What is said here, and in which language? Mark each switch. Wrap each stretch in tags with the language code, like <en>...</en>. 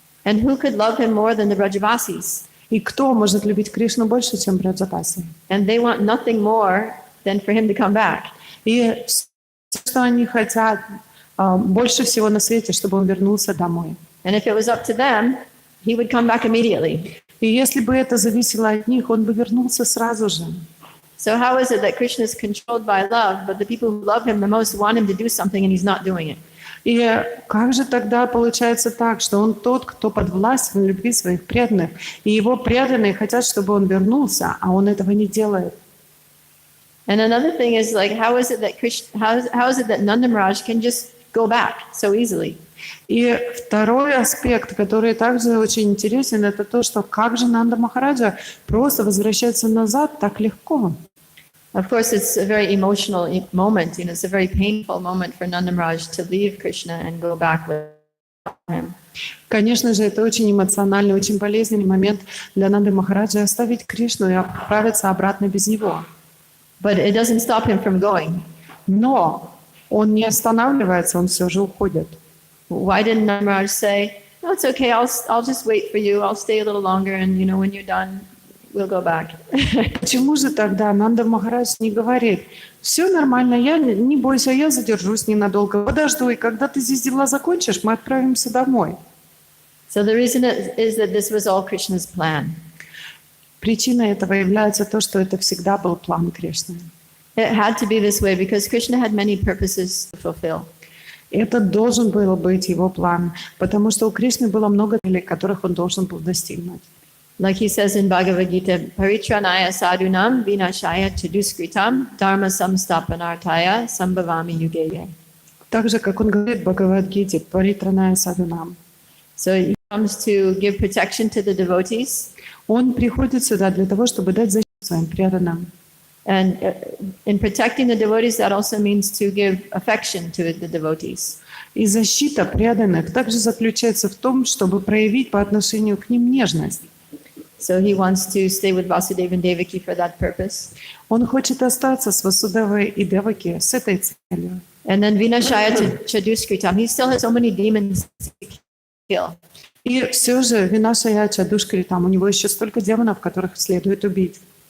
<en>And who could love him more than the Vrajavasis?</en> <ru>И кто может любить Кришну больше, чем Браджапаси?</ru> <en>And they want nothing more than for him to come back.</en> <ru>И все, что они хотят, больше всего на свете, чтобы он вернулся домой.</ru> <en>And if it was up to them, he would come back immediately.</en> <ru>И если бы это зависело от них, он бы вернулся сразу же.</ru> <en>So how is it that Krishna is controlled by love, but the people who love him the most want him to do something and he's not doing it?</en> <ru>И как же тогда получается так, что он тот, кто подвластен любви своих преданных, и его преданные хотят, чтобы он вернулся, а он этого не делает?</ru> <en>And another thing is, like, how is it that Nanda Maharaj can just go back so easily?</en> <ru>И второй аспект, который также очень интересен, это то, что как же Нанда Махараджа просто возвращается назад так легко.</ru> <en>Of course, it's a very emotional moment. It's a very painful moment for Nanda Maharaj to leave Krishna and go back with him.</en> <ru>Конечно же, это очень эмоциональный, очень болезненный момент для Нанды Махараджа оставить Кришну и отправиться обратно без него.</ru> <en>But it doesn't stop him from going.</en> <ru>Но он не останавливается, он все же уходит.</ru> <en>Why didn't Nanda Maharaj say, "No, it's okay. I'll just wait for you. I'll stay a little longer, and when you're done, we'll go back."</en> <ru>Почему же тогда Нанда Махарадж не говорит: все нормально, не бойся, я задержусь ненадолго, подожду, и когда ты здесь дела закончишь, мы отправимся домой.</ru> <en>So the reason is that this was all Krishna's plan.</en> <ru>Причиной этого является то, что это всегда был план Кришны.</ru> <en>It had to be this way because Krishna had many purposes to fulfill.</en> <ru>Это должен был быть его план, потому что у Кришны было много целей, которых он должен был достигнуть.</ru> <en>Like he says in Bhagavad Gita,</en> <sa>Paritranaya sadhunam vinashaya chaduskritam dharma samstapanartaya sambhavami yugeya.</sa> <ru>Так же, как он говорит в Бхагавад-гите,</ru> <sa>Паритраная садхунам.</sa> <en>So he comes to give protection to the devotees.</en> <ru>Он приходит сюда для того, чтобы дать защиту своим преданным.</ru> <en>And in protecting the devotees, that also means to give affection to the devotees.</en> <ru>И защита преданных также заключается в том, чтобы проявить по отношению к ним нежность.</ru> <en>So he wants to stay with Vasudeva and Devaki for that purpose.</en> <ru>Он хочет остаться с Васудевой и Деваки с этой целью.</ru> <en>And then</en> <sa>Vinashaya Chaduskritam,</sa> <en>he still has so many demons to kill.</en> <ru>И все же</ru> <sa>Винашая Чадушкри,</sa> <ru>там у него еще столько демонов, которых следует убить.</ru>